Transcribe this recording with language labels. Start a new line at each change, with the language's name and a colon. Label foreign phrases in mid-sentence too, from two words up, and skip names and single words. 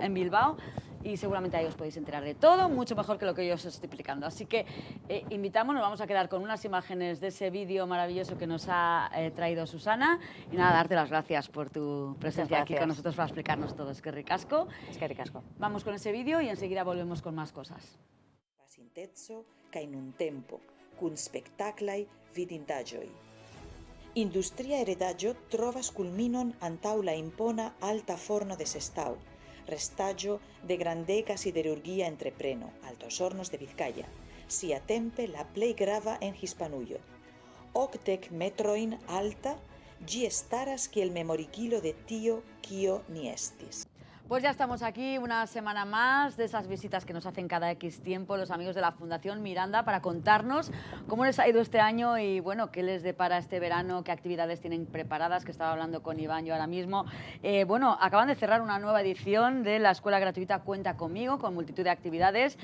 Spanish: En Bilbao, y seguramente ahí os podéis enterar de todo, mucho mejor que lo que yo os estoy explicando. Así que invitamos, nos vamos a quedar con unas imágenes de ese vídeo maravilloso que nos ha traído Susana, y nada, darte las gracias por tu presencia aquí con nosotros para explicarnos todo. Es que ricasco. Es que ricasco. Vamos con ese vídeo y enseguida volvemos con más cosas.
Esperanto: Pasintetzo kaj nuntempo, kun spektaklaj vidindaĵoj. Industria heredaĵo trovas kulminon antaŭ la impona alta forno de Sestao, restaĵo de grandega siderurgia entrepreno, Altos Hornos de Vizcaya, siatempe la plej grava en Hispanujo. 80 metrojn alta, ĝi staras kiel memorigilo de tio, kio ni estis.
Spanish: Pues ya estamos aquí una semana más de esas visitas que nos hacen cada X tiempo los amigos de la Fundación Miranda para contarnos cómo les ha ido este año y, bueno, qué les depara este verano, qué actividades tienen preparadas, que estaba hablando con Iván yo ahora mismo. Bueno, acaban de cerrar una nueva edición de la Escuela Gratuita Cuenta Conmigo, con multitud de actividades.